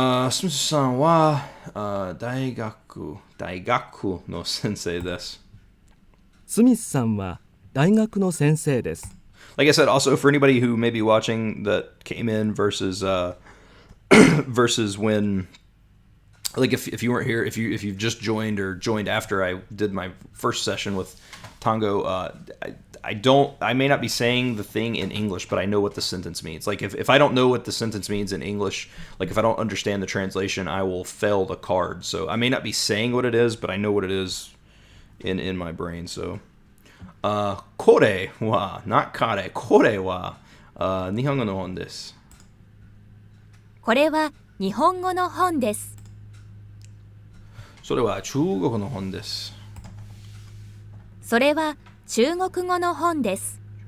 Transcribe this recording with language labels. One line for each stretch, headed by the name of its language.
Japanese: スミスさんは大学の先生です。スミスさんは大学の先生です。
English: Like I said, also for anybody who may be watching that came in versus versus when, like if you weren't here, if you've just joined or joined after I did my first session with Tango, I may not be saying the thing in English, but I know what the sentence means. Like if I don't know what the sentence means in English, like if I don't understand the translation, I will fail the card. So I may not be saying what it is, but I know what it is in my brain.
Japanese: So, これは not 彼、これは日本語の本です。これは日本語の本です。それは中国の本です。それは中国語の本です。